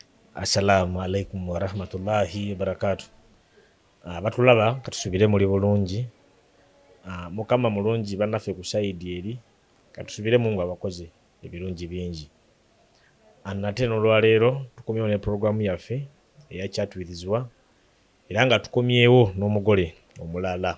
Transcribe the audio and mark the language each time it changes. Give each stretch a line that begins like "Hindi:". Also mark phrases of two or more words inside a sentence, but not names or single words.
Arabic: السلام عليكم ورحمة الله وبركاته.
Ganda: Batulaba katusubire muli bulungi. Mukama mulungi bannaffe ku side eri katusubire mu nga abakozi ebirungi bingi. Nate n'olwaleero tukomyewo ne programu yaffe eya Chat with Zwa era nga tukomyewo n'omugole omulala.